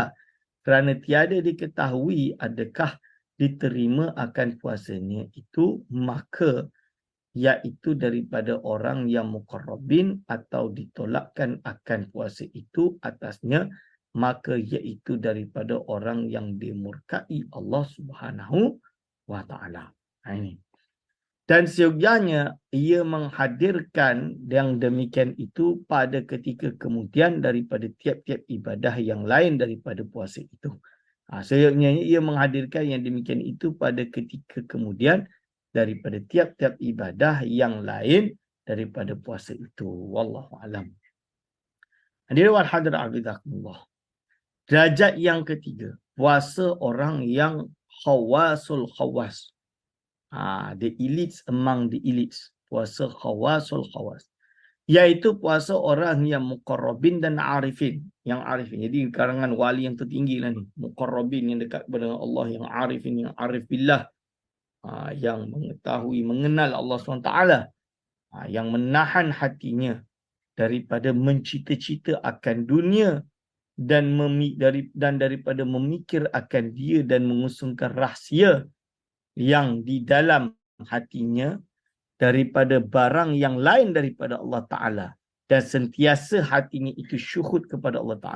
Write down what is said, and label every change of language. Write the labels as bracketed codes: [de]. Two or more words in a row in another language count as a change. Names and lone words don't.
[ms] Kerana tiada diketahui adakah diterima akan puasanya itu, maka iaitu daripada orang yang muqarrabin atau ditolakkan akan puasa itu atasnya, maka iaitu daripada orang yang dimurkai Allah [ar] سبحانه وتعالى. [ms] Ini. Dan seyogyanya ia menghadirkan yang demikian itu pada ketika kemudian daripada tiap-tiap ibadah yang lain daripada puasa itu. Seyogyanya ia menghadirkan yang demikian itu pada ketika kemudian daripada tiap-tiap ibadah yang lain daripada puasa itu. [ar] والله أعلم. حاضرين والحاضرات حفظكم الله. [ms] Derajat yang ketiga, puasa orang yang [ar] خواص الخواص. [en] The elites among the elites. [ms] Puasa [ar] خواص الخواص. [ms] Iaitu puasa orang yang muqarrabin dan arifin. Yang arifin. Jadi karangan wali yang tertinggi lah ni. Muqarrabin yang dekat kepada Allah. Yang arifin, yang [ar] عارف بالله. [ms] Yang mengetahui, mengenal Allah SWT. Yang menahan hatinya daripada mencita-cita akan dunia dan daripada memikir akan dia dan mengusungkan rahsia yang di dalam hatinya daripada barang yang lain daripada Allah Ta'ala, dan sentiasa hatinya itu syuhud kepada Allah Ta'ala.